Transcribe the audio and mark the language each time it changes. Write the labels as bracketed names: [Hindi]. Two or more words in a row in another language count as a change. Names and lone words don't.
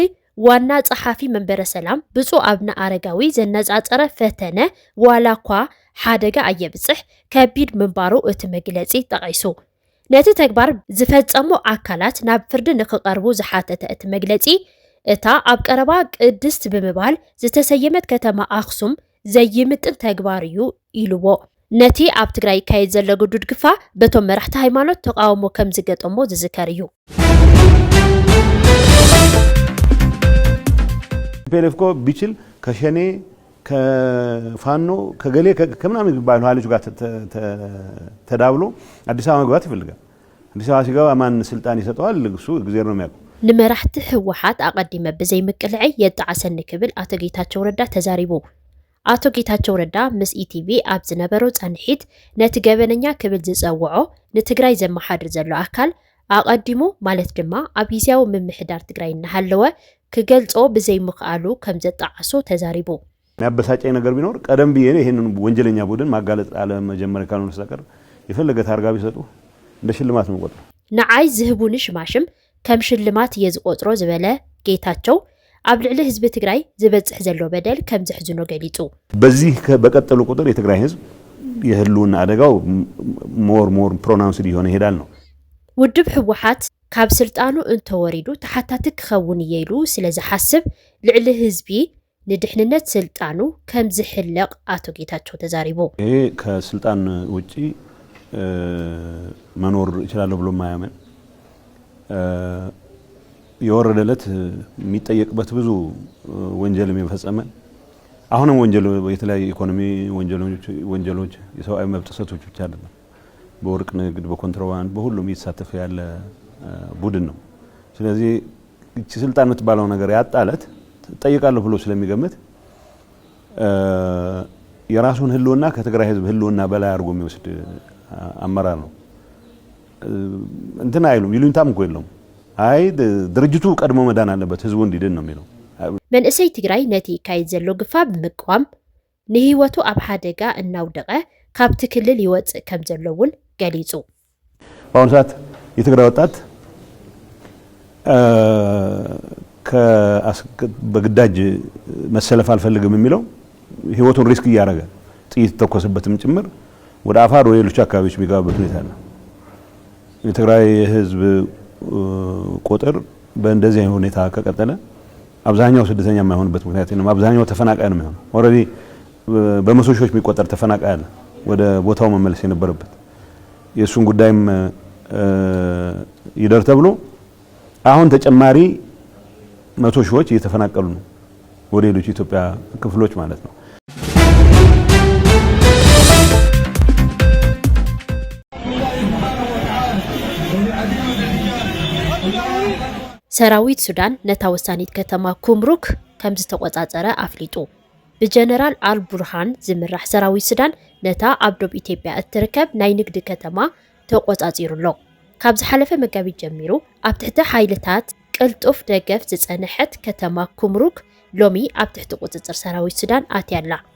[Tigrinya] ዋና ጸሓፊ መንበረ ሰላም ብጹእ ኣብና አረጋዊ ዘነጻጸረ ፈተነ ዋላኳ ሓደጋ ኣየብጽሕ ከቢድ ምንባሩ እቲ መግለጺ ጠቂሱ ነቲ ተግባር ዝፈጸሙ አካላት ናብ ፍርዲ ንኽቀርቡ ዝሓተተ እቲ መግለጺ እታ ኣብ ቀረባ ቅድስት ብምባል ዝተሰየመት ከተማ ኣክሱም ዘይምጥን ተግባር እዩ ኢሉዎ ነቲ ኣብ ትግራይ ካይድ ዘሎ ግዱድ ግፋ በቶም መራሕቲ ሃይማኖት ተቃውሞ ከም ዝገጠሞ ዝዝከር እዩ [Amharic] ፔሌፍኮ ቢችል ከሸኔ ከፋኖ ከገሌ ከምናምን ባይሉ ኃይሎች ጋር ተዳብሎ አዲስ አበባ መግባት ይፈልጋል አዲስ አበባ ሲገባ ማን ስልጣን ይሰጠዋል እሱ እግዚአብሔር ነው የሚያውቀው [Tigrinya] ንመራሕቲ ህወሓት አቀዲመ በዘይ መቅልዒ የጣዓሰን ክብል አቶ ጌታቸው ረዳ ተዛሪቡ አቶ ጌታቸው ረዳ ምስ ኢቲቪ ኣብ ዝነበሮ ጸንሒት ነቲ ገበነኛ ክብል ዝጸውዖ ንትግራይ ዘመሓድር ዘሎ አካል አቀዲሙ ማለት ድማ ኣብ ጊዜያዊ ምምሕዳር ትግራይ እናሃለወ ክገልጾ በዘይ ምኽአሉ ከም ዘጣዓሶ ተዛሪቡ [Amharic] የሚያበሳጨኝ ነገር ቢኖር ቀደም ቢዬ ይሄንን ወንጀለኛ ቡድን ማጋለጥ አለ መጀመሪያ ካልሆነ ሰቀር የፈለገ ታርጋ ቢሰጡ እንደ ሽልማት ነው ቆጥሮ [Tigrinya] ንዓይ ዝህቡን ሽማሽም ከም ሽልማት የዝቆጥሮ ዝበለ ጌታቸው ኣብ ልዕሊ ህዝቢ ትግራይ ዝበጽሕ ዘሎ በደል ከም ዝሕዝኖ ገሊጹ [Amharic] በዚህ በቀጠሉ ቁጥር የትግራይ ህዝብ የህልውና አደጋው [English] more pronounced [Amharic] ይሆነ ይሄዳል ነው [Tigrinya] ውድብ ህወሓት ካብ ስልጣኑ እንተወሪዱ ተሓታቲ ክኸውን ይይሉ ስለዝሓስብ ልዕሊ ህዝቢ ንድሕንነት ስልጣኑ ከም ዝሕለቅ አቶ ጌታቸው ተዛሪቡ [Amharic] ይሄ ከስልጣን ውጪ መኖር ይችላል ብሎ ማያመን የወረደለት የሚጠየቅበት ብዙ ወንጀል የሚፈጸመ አሁንም ወንጀል የተለያየ ኢኮኖሚ ወንጀሎች የሰብአዊ መብት ጥሰቶች ብቻ አይደለም በወርቅ ንግድ በኮንትሮባንድ በሁሉም ይሳተፍ ያለ ቡድን ነው ስለዚህ እቺ ስልጣን የምትባለው ነገር ያጣለት ጠይቃለሁ ብሎ ስለሚገምት የራሱን ህልውና ከትግራይ ህዝብ ህልውና በላይ አድርጎ የሚወስድ አመራር ነው እንትና አይሉም ይሉኝታም እኮ የለውም አይ ድርጅቱ ቀድሞ መዳን አለበት ህዝቡ እንዲድን ነው የሚለው [Tigrinya] መንእሰይ ትግራይ ነቲ ካይድ ዘሎ ግፋ ብምቋም ንህይወቱ ኣብ ሓደጋ እናውደቀ ካብቲ ክልል ይወጽእ ከም ዘለውን ገሊጹ [Amharic] በአሁኑ ሰዓት የትግራይ ወጣት በግዳጅ መሰለፍ አልፈልግም የሚለው ህይወቱን ሪስክ ያያረገ ጥይት ተኮሰበትም ጭምር ወደ አፋር ወይ ሌሎች አካባቢዎች ቢጋበት ሁኔታ ነው የትግራይ ህዝብ ቁጥር በእንደዚህ አይነት ሁኔታ ከቀጠለ አብዛኛው ስደተኛ የማይሆንበት ምክንያት ነው አብዛኛው ተፈናቃይ ነው የሚሆነው ኦሬዲ በመቶ ሺዎች የሚቆጠር ተፈናቃይ አለ ወደ ቦታው መመለስ የነበረበት የሱን ጉዳይም ይደር ተብሎ አሁን ተጨማሪ መቶ ሺዎች እየተፈናቀሉ ነው ወደ ሌሎች ኢትዮጵያ ክፍሎች ማለት ነው [Tigrinya] ሰራዊት ሱዳን ነታ ወሳኒት ከተማ ኩምሩክ ከም ዝተቆጻጸረ አፍሊጡ በጀነራል አልቡርሃን ዝምራሕ ሰራዊት ሱዳን ነታ ኣብ ደቡብ ኢትዮጵያ እትርከብ ናይ ንግዲ ከተማ ተቆጻጺሩሎ ካብ ዝሓለፈ መጋቢት ጀሚሩ ኣብ ትሕቲ ሓይልታት ቅልጡፍ ደገፍ ዝጸንሐት ከተማ ኩምሩክ ሎሚ ኣብ ትሕቲ ቁጽጽር ሰራዊት ሱዳን ኣትያላ